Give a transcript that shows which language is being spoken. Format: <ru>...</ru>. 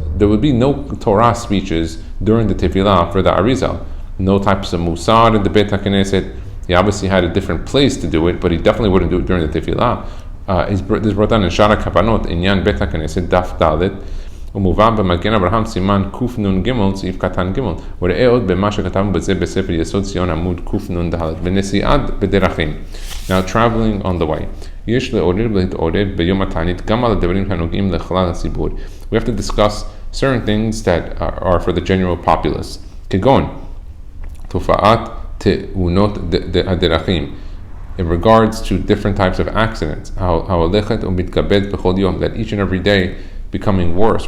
<en>There would be no Torah speeches during the Tefillah for the Arizal. No types of Musar in the Bet HaKnesset. He obviously had a different place to do it, but he definitely wouldn't do it during the Tefillah. This is brought down in Shara Kavanot, Inyan Bet HaKnesset, Daf Dalet,</en> <he>ומובא במגן אברהם סימן קנ"ג סעיף קטן ג' וראה עוד במה שכתבנו בזה בספר יסוד ציון עמוד קנ"ד בנסיעת בדרכים.</he> <en>Now traveling on the way.</en> <he>יש לעורר ולהתעורר ביום התענית גם על הדברים הנוגעים לכלל הציבור.</he> <en>We have to discuss certain things that are for the general populace.</en> <he>כגון תופעת תאונות הדרכים,</he> <en>in regards to different types of accidents,</en> <he>ההולכת ומתכבד בכל יום,</he> <en>that each and every day becoming worse.</en>